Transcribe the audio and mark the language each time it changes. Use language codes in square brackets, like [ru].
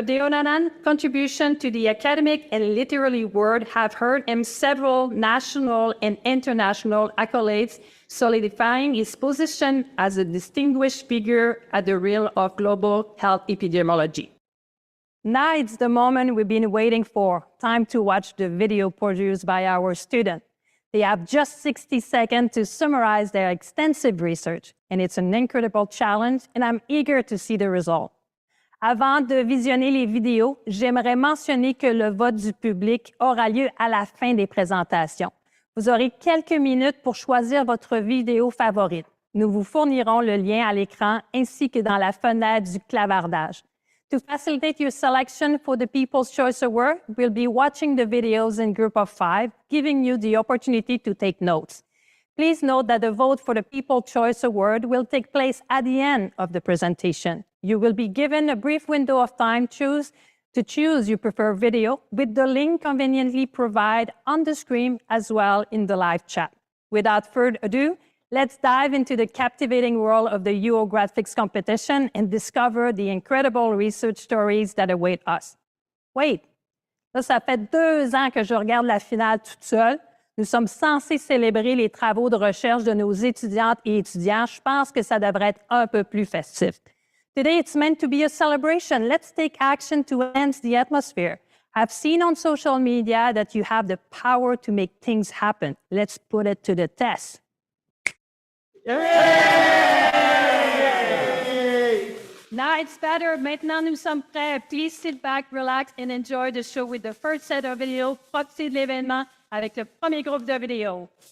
[en] Deonadam's contribution to the academic and literary world have earned him several national and international accolades, solidifying his position as a distinguished figure at the realm of global health epidemiology. Now it's the moment we've been waiting for, time to watch the video produced by our students. They have just 60 seconds to summarize their extensive research, and it's an incredible challenge, and I'm eager to see the result. [fr] Avant de visionner les vidéos, j'aimerais mentionner que le vote du public aura lieu à la fin des présentations. Vous aurez quelques minutes pour choisir votre vidéo favorite. Nous vous fournirons le lien à l'écran ainsi que dans la fenêtre du clavardage. [en] To facilitate your selection for the People's Choice Award, we'll be watching the videos in group of 5, giving you the opportunity to take notes. Please note that the vote for the People's Choice Award will take place at the end of the presentation. You will be given a brief window of time to choose your preferred video with the link conveniently provided on the screen as well in the live chat. Without further ado, let's dive into the captivating world of the uOGRADflix competition and discover the incredible research stories that await us. Wait, [fr] là, ça fait 2 ans que je regarde la finale toute seule. Nous sommes censés célébrer les travaux de recherche de nos étudiantes et étudiants. Je pense que ça devrait être un peu plus festif. [en] Today, it's meant to be a celebration. Let's take action to enhance the atmosphere. I've seen on social media that you have the power to make things happen. Let's put it to the test. Now it's better. [fr] Maintenant, nous sommes prêts. [en] Please sit back, relax, and enjoy the show with the first set of videos. [fr] Profitez de l'événement avec le premier groupe de vidéos.